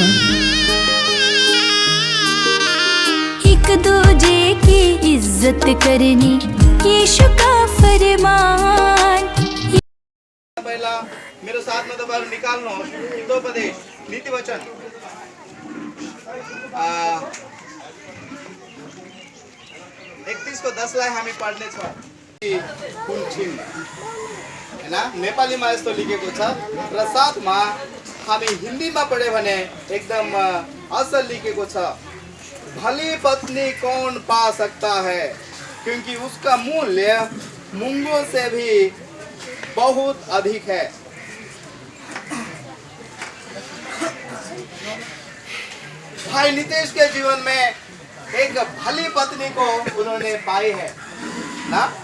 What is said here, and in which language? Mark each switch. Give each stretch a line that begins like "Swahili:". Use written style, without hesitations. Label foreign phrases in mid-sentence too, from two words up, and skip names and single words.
Hindi: एक दूजे की इज्जत इज्जत करनी यीशु का फरमान। पहला मेरे साथ में दोबारा निकालना हितोपदेश नीति वचन 31 को 10
Nepali: लाए हमें पढ़ने छ कुन छिन हैन नेपाली मा यस्तो लेखेको छ र साथमा हामी हिन्दीमा पढे भने एकदम असल लेखेको छ
Hindi: भली पत्नी कौन पा सकता है क्योंकि उसका मूल्य मूंगों से भी बहुत अधिक है। भाई नितेश के जीवन में एक भली पत्नी को उन्होंने पाई है ना।